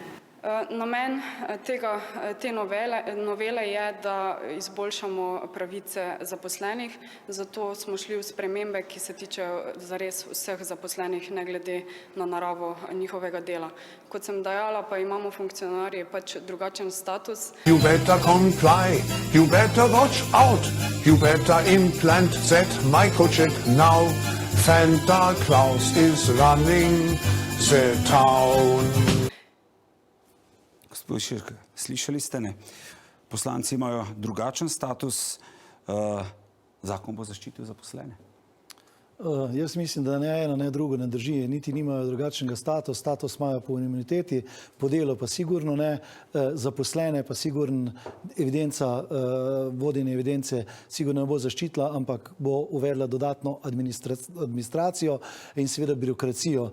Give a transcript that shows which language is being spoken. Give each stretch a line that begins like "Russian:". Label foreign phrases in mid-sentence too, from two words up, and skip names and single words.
Slovenian: Namen te novele je, da izboljšamo pravice zaposlenih, zato smo šli v spremembe, ki se tičejo zares vseh zaposlenih, ne glede na naravo njihovega dela. Kot sem dejala, pa imamo funkcionarji pač drugačen status.
English: You better comply, you better watch out, you better implant that microchip now. Santa Claus is running the town.
Slovenian: Slišali ste, ne? Poslanci imajo drugačen status, zakon bo zaščitil zaposlene. Jaz mislim, da ne eno, ne drugo ne drži, niti nimajo drugačnega status imajo po imuniteti, po delu pa sigurno ne, zaposlene pa sigurno evidenca, vodenje evidence sigurno ne bo zaščitila, ampak bo uvedla dodatno administracijo in seveda birokracijo.